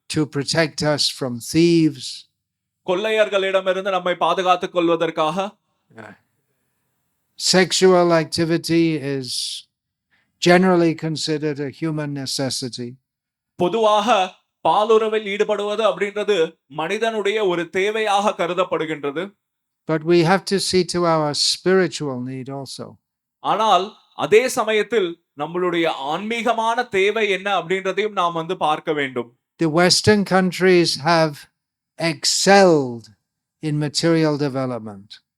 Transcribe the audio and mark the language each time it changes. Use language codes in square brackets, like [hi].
[en] To protect us from thieves. [ta] கொள்ளையர்களிடமிருந்து நம்மை பாதுகாத்துக் கொள்வதற்காக. [en] Sexual activity is generally considered a human necessity. [ta] பொதுவாக பாலுறவில் ஈடுபடுவது அப்படின்றது மனிதனுடைய ஒரு தேவையாக கருதப்படுகின்றது. [en] But we have to see to our spiritual need also. [ta] ஆனால் அதே சமயத்தில் நம்மளுடைய ஆன்மீகமான தேவை என்ன அப்படின்றதையும் நாம் பார்க்க வேண்டும். [en] The Western countries have excelled in material development.